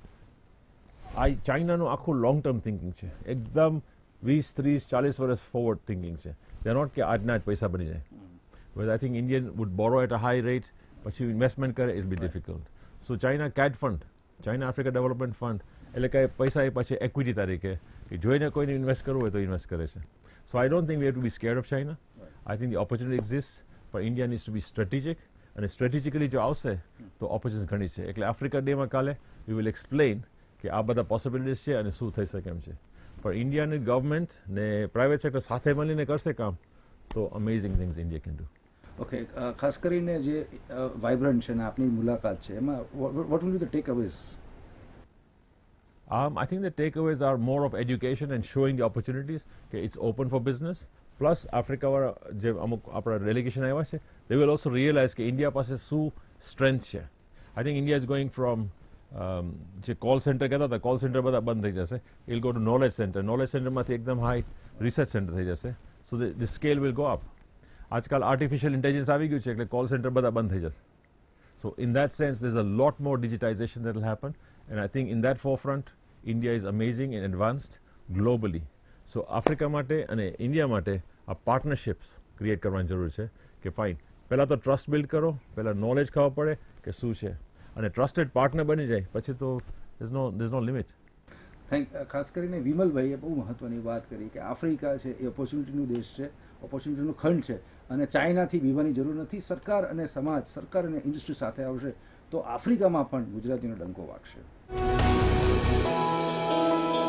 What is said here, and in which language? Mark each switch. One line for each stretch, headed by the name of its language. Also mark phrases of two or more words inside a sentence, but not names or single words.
Gujarati: આ ચાઇનાનું આખું
English: long term thinking
Gujarati: છે, એકદમ 20, 30, 40 વર્ષ
English: forward thinking
Gujarati: છે.
English: they not
Gujarati: કે આજના જ પૈસા બની જાય.
English: but I think Indian would borrow at a high rate,
Gujarati: પછી ઇન્વેસ્ટમેન્ટ કરે
English: it be difficult.
Gujarati: સો ચાઇના કેડ ફંડ, ચાઇના આફ્રિકા ડેવલપમેન્ટ ફંડ, એટલે કે પૈસા એ પછી એક્વિટી તરીકે કે જોઈને કોઈને ઇન્વેસ્ટ કરવું હોય તો ઇન્વેસ્ટ કરે છે.
English: So I don't think we have to be scared of China. I think the opportunity exists, but India needs to be strategic
Gujarati: અને સ્ટ્રેટેજિકલી જો આવશે તો ઓપોર્ચ્યુનિટીઝ ઘણી છે. એટલે આફ્રિકા ડેમાં કાલે
English: we will explain
Gujarati: કે આ બધા પોસિબિલિટીઝ છે અને શું થઈ શકે એમ છે. પણ ઇન્ડિયાની ગવર્મેન્ટ ને
English: private sector
Gujarati: સાથે મળીને કરશે કામ તો
English: amazing things India can do.
Gujarati: ઓકે, ખાસ કરીને જે વાઇબ્રન્ટ છે ને આપની મુલાકાત છે એમાં
English: what will be the takeaways? I think the takeaways are more of education and showing the opportunities. Okay, it's open for business.
Gujarati: Plus, Africa વાળા જે અમુક આપણા ડેલિગેશન આવ્યા છે,
English: they will also realize
Gujarati: કે ઇન્ડિયા પાસે શું સ્ટ્રેન્થ છે.
English: I think India is going from
Gujarati: જે કોલ સેન્ટર કહેતા હતા, કોલ સેન્ટર બધા બંધ થઈ જશે.
English: It will go to knowledge center. Knowledge center
Gujarati: માંથી એકદમ હાઈ રિસર્ચ સેન્ટર થઈ જશે.
English: So the scale will go up.
Gujarati: આજકાલ
English: artificial intelligence
Gujarati: આવી ગયું છે એટલે કોલ સેન્ટર બધા બંધ થઈ જશે.
English: So in that sense, there's a lot more digitization that will happen. And I think in that forefront, India is amazing and advanced globally.
Gujarati: So આફ્રિકા માટે અને ઇન્ડિયા માટે આ પાર્ટનરશિપ્સ ક્રિએટ કરવાની જરૂર છે કે ફાઇન પહેલાં તો
English: trust build
Gujarati: કરો, પહેલાં નોલેજ ખબર પડે કે શું છે અને
English: trusted partner
Gujarati: બની જાય પછી તો
English: there's no limit.
Gujarati: ખાસ કરીને વિમલભાઈએ બહુ મહત્વની વાત કરી કે આફ્રિકા છે એ ઓપોર્ચ્યુનિટીનો દેશ છે, ઓપોર્ચ્યુનિટીનો ખંડ છે અને ચાઇનાથી બીવાની જરૂર નથી. સરકાર અને સમાજ, સરકાર અને ઇન્ડસ્ટ્રી સાથે આવશે તો આફ્રિકામાં પણ ગુજરાતીનો ડંકો વાગશે.